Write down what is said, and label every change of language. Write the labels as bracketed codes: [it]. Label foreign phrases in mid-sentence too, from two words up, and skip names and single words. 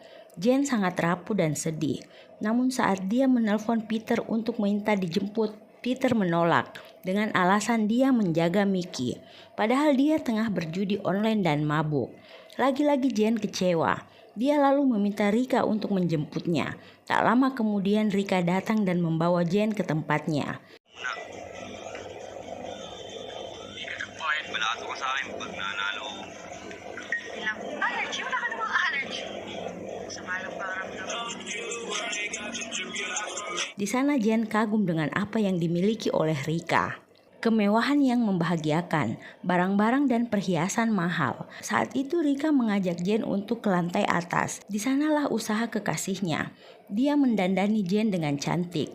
[id] Jen sangat rapuh dan sedih. Namun saat dia menelpon Peter untuk minta dijemput, Peter menolak dengan alasan dia menjaga Mickey. Padahal dia tengah berjudi online dan mabuk. Lagi-lagi Jen kecewa. Dia lalu meminta Rika untuk menjemputnya. Tak lama kemudian Rika datang dan membawa Jen ke tempatnya. [tl] Hindi ka nagpayad, balato ka sa akin pag nanalo ko. Bilang, allergy? Wala ka namang allergy. Sa malang paramdam. [id] Di sana Jen kagum dengan apa yang dimiliki oleh Rika. Kemewahan yang membahagiakan, barang-barang dan perhiasan mahal. Saat itu Rika mengajak Jen untuk ke lantai atas. Di sanalah usaha kekasihnya. Dia mendandani Jen dengan cantik.